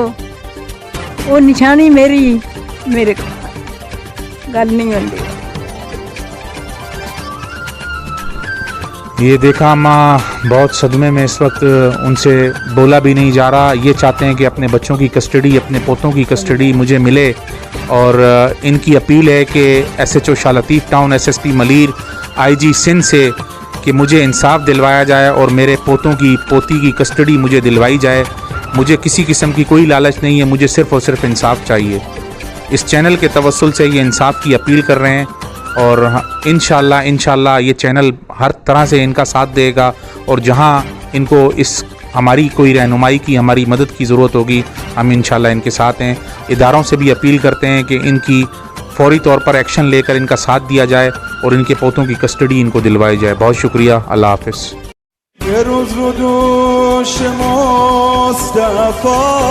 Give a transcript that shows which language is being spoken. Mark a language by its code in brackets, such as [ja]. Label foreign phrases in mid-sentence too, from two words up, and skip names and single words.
[ur] وہ نشانی میری میرے گل نہیں ہوتی. یہ دیکھا ماں بہت صدمے میں اس وقت، ان سے بولا بھی نہیں جا رہا. یہ چاہتے ہیں کہ اپنے بچوں کی کسٹڈی، اپنے پوتوں کی کسٹڈی مجھے ملے. اور ان کی اپیل ہے کہ SHO شاہ لطیف ٹاؤن، SSP ملیر، IG سندھ سے کہ مجھے انصاف دلوایا جائے اور میرے پوتوں کی پوتی کی کسٹڈی مجھے دلوائی جائے. مجھے کسی قسم کی کوئی لالچ نہیں ہے، مجھے صرف اور صرف انصاف چاہیے. اس چینل کے توسل سے یہ انصاف کی اپیل کر رہے ہیں، اور [ar] إن شاء الله [ur] یہ چینل ہر طرح سے ان کا ساتھ دے گا. اور جہاں ان کو اس ہماری کوئی رہنمائی کی، ہماری مدد کی ضرورت ہوگی، ہم [ar] إن شاء الله [ur] ان کے ساتھ ہیں. اداروں سے بھی اپیل کرتے ہیں کہ ان کی فوری طور پر ایکشن لے کر ان کا ساتھ دیا جائے اور ان کے پوتوں کی کسٹڈی ان کو دلوائی جائے. بہت شکریہ۔ اللہ حافظ. [fa] یه روز رو دوش مصطفی